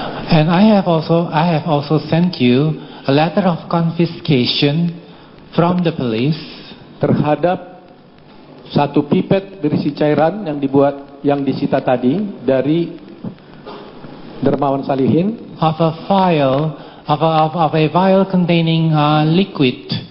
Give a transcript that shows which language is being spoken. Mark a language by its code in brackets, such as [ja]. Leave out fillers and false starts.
[en] And I have also sent you a letter of confiscation from the police [id] terhadap satu pipet berisi cairan yang disita tadi dari Dermawan Salihin, [en] of a vial containing liquid,